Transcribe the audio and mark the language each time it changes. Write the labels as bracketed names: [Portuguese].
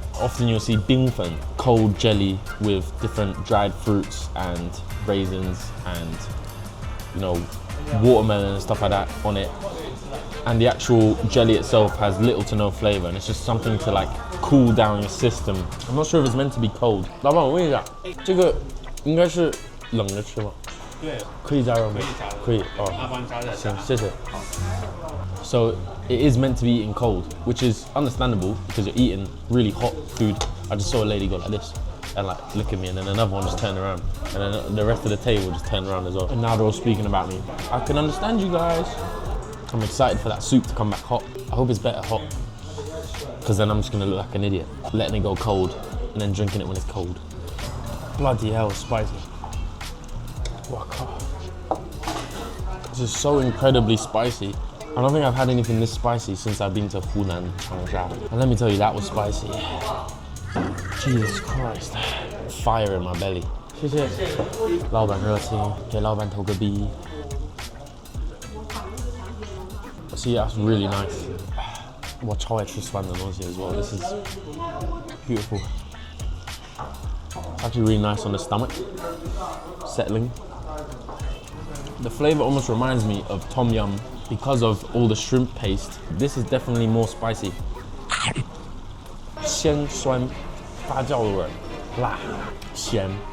[English] Often you'll see bingfen, cold jelly with different dried fruits and raisins and, you know, watermelon and stuff like that on it. And the actual jelly itself has little to no flavor and it's just something to like cool down your system. I'm not sure if it's meant to be cold. [Chinese] 老板，我问一下，这个应该是冷着吃吗？对，可以加热吗？可以哦。那帮你加热一下。行，谢谢。 [English] So it is meant to be eaten cold, which is understandable because you're eating really hot food. I just saw a lady go like this and like look at me, and then another one just turned around, and then the rest of the table just turned around as well. And now they're all speaking about me. I can understand you guys. I'm excited for that soup to come back hot. I hope it's better hot, because then I'm just gonna look like an idiot, letting it go cold and then drinking it when it's cold. Bloody hell, it's spicy. Wow. This is so incredibly spicy. I don't think I've had anything this spicy since I've been to Hunan, Changsha. And let me tell you, that was spicy. Jesus Christ. Fire in my belly. [Chinese] 谢谢。老板热情，给老板投个币。 [English] See, that's really nice. [Chinese] 我超爱吃酸的东西 [English] as well. This is beautiful. It's actually really nice on the stomach. Settling. The flavor almost reminds me of tom yum because of all the shrimp paste. This is definitely more spicy. [Chinese] 鲜酸发酵的味儿，辣咸。